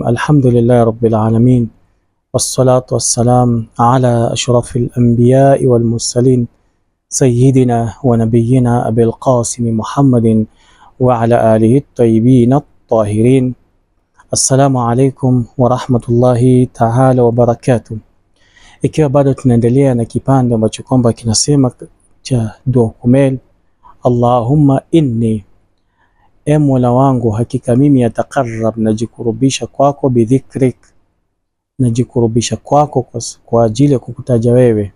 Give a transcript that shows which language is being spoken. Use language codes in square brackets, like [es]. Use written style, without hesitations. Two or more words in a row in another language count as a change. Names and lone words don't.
[ar] الحمد لله رب العالمين، والصلاة والسلام على أشرف الأنبياء والمرسلين سيدنا ونبينا أبي القاسم محمد وعلى آله الطيبين الطاهرين. السلام عليكم ورحمة الله تعالى وبركاته. [sw] Ikiwa bado tunaendelea na kipande ambacho kwamba kinasema cha dua kumel, [ar] اللهم إني, [sw] e Mola wangu, hakika mimi yatakarrab, najikurubisha kwako, bidhikrik, najikurubisha kwako kwa ajili ya kukutaja wewe.